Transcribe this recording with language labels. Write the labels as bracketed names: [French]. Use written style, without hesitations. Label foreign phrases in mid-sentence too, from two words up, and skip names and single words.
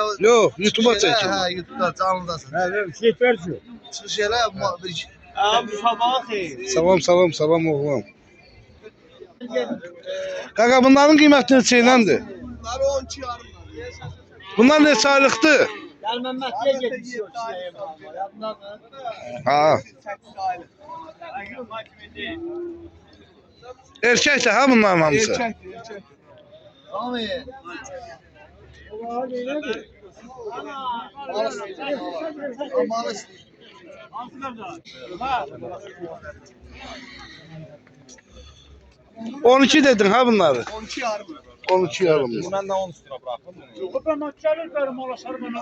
[Azerbaijani] Yox, YouTube'a çəkin. Hə, YouTube'da canlıdasan. Şey versin. Çıxış elə bir... Abi sabahı xeyir. Salam oğlan. Qaqa bunların qiyməti neçə iləndir? Bunlar 12 yarımlar. Bunlar neçə aylıqdır? [Turkish] Gel Mehmet'e geçiyor. Yadındadır. [Azerbaijani] Ha. 8 aylık. Erkəkdir ha bunların hamısı. [Turkish] Erkek. Tamam. Malış. [Azerbaijani] 12 dedin ha bunları. 12 yarım. 12 yarım. Mən də 10 üstünə buraxdım bunu. [Turkish] Yok ben açarım benim olasarım bana.